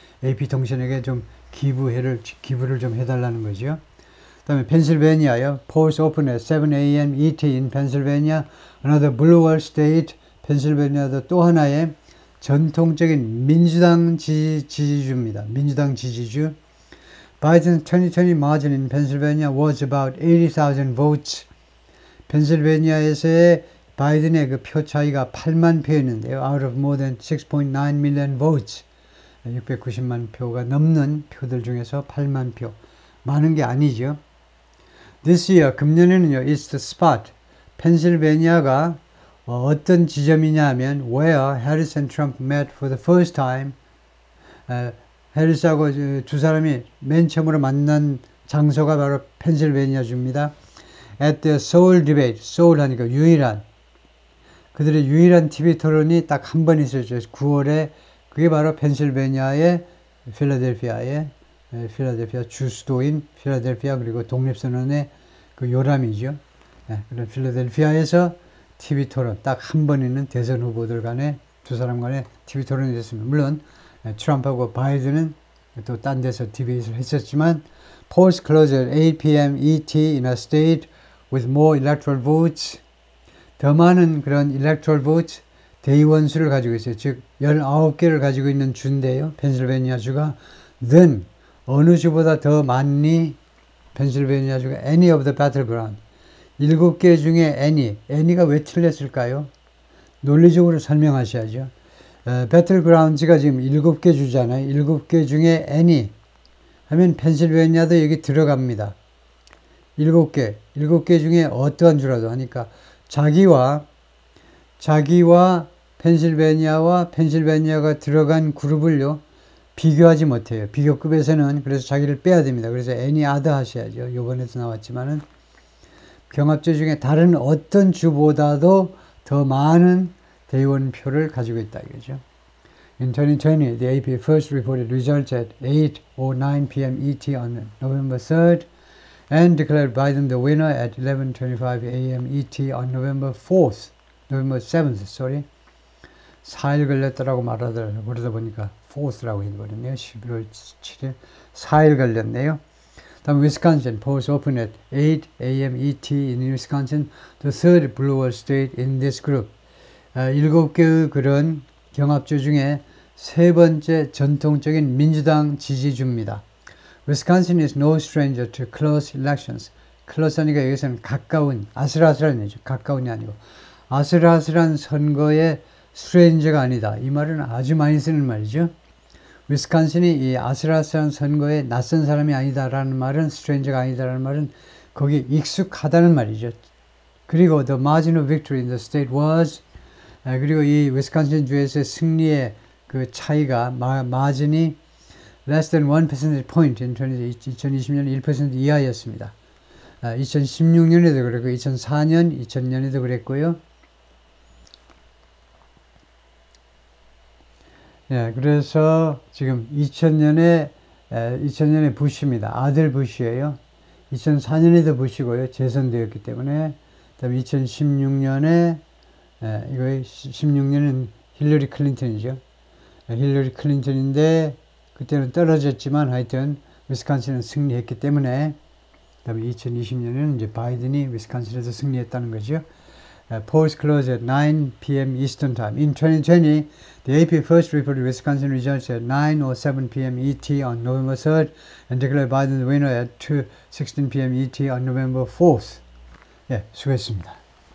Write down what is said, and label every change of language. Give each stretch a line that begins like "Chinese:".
Korean: AP 통신에게 좀 기부를 좀 해달라는 거죠. 그다음에 펜실베니아요.
English: Polls open at 7 a.m. ET in Pennsylvania. Another blue wall state.
Korean: 펜실베니아도 또 하나의 전통적인 민주당 지지주입니다. 민주당 지지주.
English: Biden's 2020 margin in Pennsylvania was about 80,000 votes.
Korean: 펜실베니아에서의 바이든의 그 표 차이가 8만 표였는데요.
English: Out of more than 6.9 million votes.
Korean: 690만 표가 넘는 표들 중에서 8만 표. 많은 게 아니죠.
English: This year,
Korean: 금년에는요,
English: it's the spot.
Korean: 펜실베니아가 어떤 지점이냐 하면
English: where Harris and Trump met for the first time.
Korean: 해리스하고 두 사람이 맨 처음으로 만난 장소가 바로 펜실베니아주입니다.
English: At the Seoul debate.
Korean: Seoul 하니까 유일한. 그들의 유일한 TV 토론이 딱 한 번 있었죠. 9월에. 그게 바로 펜실베니아의 필라델피아 주수도인 필라델피아 그리고 독립선언의 그 요람이죠. 그런 필라델피아에서 TV 토론 딱 한 번 있는 대선 후보들 간에 두 사람 간에 TV 토론이 됐습니다. 물론 트럼프하고 바이든은 또 딴 데서 디베이트를 했었지만
English: polls closed at 8 p.m. ET in a state with more electoral votes.
Korean: 더 많은 그런 electoral votes 대의원 수를 가지고 있어요. 즉 19개를 가지고 있는 주인데요. 펜실베니아 주가 then 어느 주보다 더 많니? 펜실베니아 주가
English: any of the battleground.
Korean: 7개 중에 any가 왜 틀렸을까요? 논리적으로 설명하셔야죠. 배틀그라운드가 지금 7개 주잖아요. 7개 중에 any 하면 펜실베니아도 여기 들어갑니다. 7개 중에 어떠한 주라도 하니까 자기와 펜실베니아가 들어간 그룹을요 비교하지 못해요. 비교급에서는 그래서 자기를 빼야 됩니다. 그래서 any other 하셔야죠. 요번에도 나왔지만은 경합주 중에 다른 어떤 주보다도 더 많은 대의원 표를 가지고 있다 이거죠.
English: In 2020, the AP first reported results at 8:09 p.m. ET on November 3rd and declared Biden the winner at 11:25 a.m. ET on November 7th, sorry.
Korean: 4일 걸렸더라고 말하더라고요. 그러다 보니까 4th라고 해버렸네요. 11월 7일 4일 걸렸네요. 다음
English: Wisconsin polls open at 8 a.m. ET in Wisconsin, the third blue wall state in this group.
Korean: 7개의 그런 경합주 중에 세 번째 전통적인 민주당 지지주입니다.
English: Wisconsin is no stranger to close elections.
Korean: close하니까 여기서는 가까운, 아슬아슬한 얘기죠. 가까운이 아니고 아슬아슬한 선거에 stranger가 아니다. 이 말은 아주 많이 쓰는 말이죠. 위스콘신이 이 아슬아슬한 선거에 낯선 사람이 아니다라는 말은 stranger가 아니다라는 말은 거기 익숙하다는 말이죠.
English: 그리고 the margin of victory in the state was
Korean: 그리고 이 위스콘신 주에서의 승리의 그 차이가 마진이
English: less than 1 percentage point in
Korean: 2020년 1% 이하였습니다. 2016년에도 그랬고 2004년, 2000년에도 그랬고요. 그래서 지금 2000년에 부시입니다. 아들 부시예요. 2004년에도 부시고요. 재선되었기 때문에. 그다음에 2016년에 이거 16년은 힐러리 클린턴이죠. 힐러리 클린턴인데 그때는 떨어졌지만 하여튼 위스콘신은 승리했기 때문에 그다음에 2020년에는 이제 바이든이 위스콘신에서 승리했다는 거죠.
English: Polls closed at 9 p.m. Eastern Time. In 2020, the AP first reported Wisconsin results at 9:07 p.m. ET on November 3rd and declared Biden the winner at 2:16 p.m. ET on November 4th.
Korean: 수고했습니다.